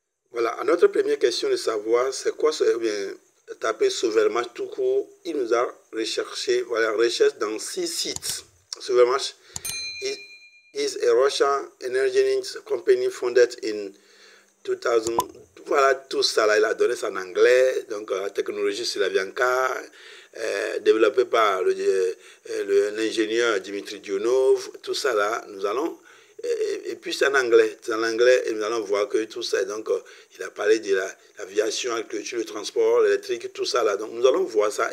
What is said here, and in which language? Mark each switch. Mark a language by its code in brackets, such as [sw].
[fr] Voilà, notre première question de savoir c'est quoi taper Sauvelmarche tout court. Il nous a recherché, voilà, recherche dans 6 sites. [en] Sauvelmarche is a Russian energy company founded in 2000. [fr] Voilà, tout ça là, il a donné ça en anglais. Donc, la technologie Slavianka, développée par l'ingénieur Dimitri Dionov, tout ça là, nous allons. Et puis c'est en anglais, et nous allons voir que tout ça, donc il a parlé de l'aviation, l'agriculture, le transport, l'électrique, tout ça là. Donc nous allons voir ça.